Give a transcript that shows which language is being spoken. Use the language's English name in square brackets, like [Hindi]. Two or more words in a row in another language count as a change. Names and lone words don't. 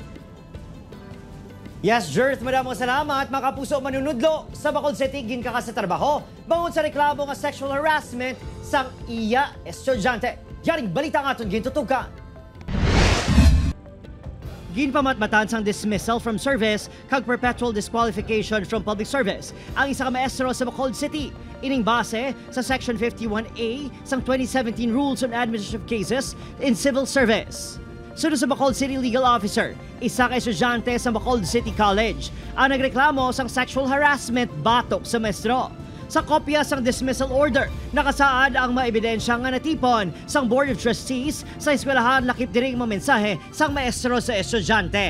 [Hiligaynon] Yes, Jerth, madamong salamat. Mga kapuso manunudlo sa Bacolod City, ginkaka sa trabaho. Bangod sa reklamo nga [English] sexual harassment [Hiligaynon] sang iya estudyante. Yaring balita nga aton gintutukan. Ginpamatmatan sang [English] dismissal from service [Hiligaynon] kag [English] perpetual disqualification from public service [Hiligaynon] ang isa ka maestro sa Bacolod City. Ining base sa Section 51A sang 2017 Rules on Administrative Cases in Civil Service. Sunod sa Bacolod City Legal Officer, isa ka estudyante sa Bacolod City College ang nagreklamo sang [English] sexual harassment [Hiligaynon] batok sa maestro. Sa kopya sang [English] dismissal order, [Hiligaynon] nakasaad ang maebidensya nga natipon sang Board of Trustees sa eskwelahan lakip diring mga mensahe sang maestro sa estudyante.